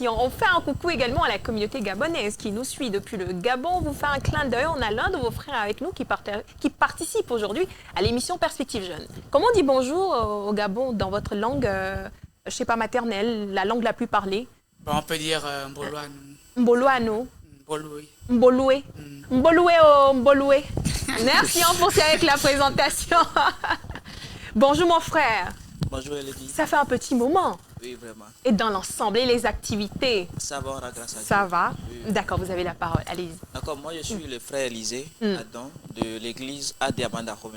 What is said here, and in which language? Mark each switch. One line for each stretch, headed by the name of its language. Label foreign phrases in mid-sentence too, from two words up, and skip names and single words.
French: On fait un coucou également à la communauté gabonaise qui nous suit depuis le Gabon. On vous fait un clin d'œil. On a l'un de vos frères avec nous qui participe aujourd'hui à l'émission Perspective Jeune. Comment on dit bonjour au Gabon dans votre langue, je sais pas, maternelle, la langue la plus parlée? Bon, on peut dire Mboloano. Mboloano. Mboloé. Mboloué. Mboloué oh Mboloué. Merci, on poursuit avec la présentation. Bonjour mon frère. Bonjour Elodie. Ça fait un petit moment. Oui, vraiment. Et dans l'ensemble, et les activités? Ça va, on a grâce à Dieu. Ça va? Oui. D'accord, vous avez la parole. Allez-y. D'accord, moi je suis le frère Élisée Adam de l'église AD Abanda Romé.